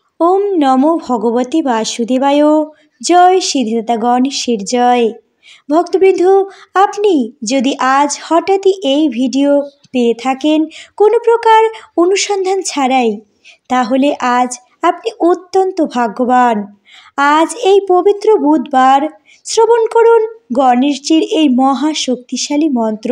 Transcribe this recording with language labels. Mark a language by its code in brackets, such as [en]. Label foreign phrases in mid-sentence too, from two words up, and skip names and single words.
[sa] ओम नमो भगवते वासुदेवाय। [bn] জয় সিদ্ধিদাতা গণেশের জয়। भक्तबृंद, আপনি যদি আজ হঠাৎই এই ভিডিও পেয়ে থাকেন কোনো প্রকার অনুসন্ধান ছাড়াই, তাহলে আজ আপনি অত্যন্ত ভাগ্যবান। আজ এই পবিত্র বুধবার শ্রবণ করুন গণেশজির এই মহা শক্তিশালী মন্ত্র।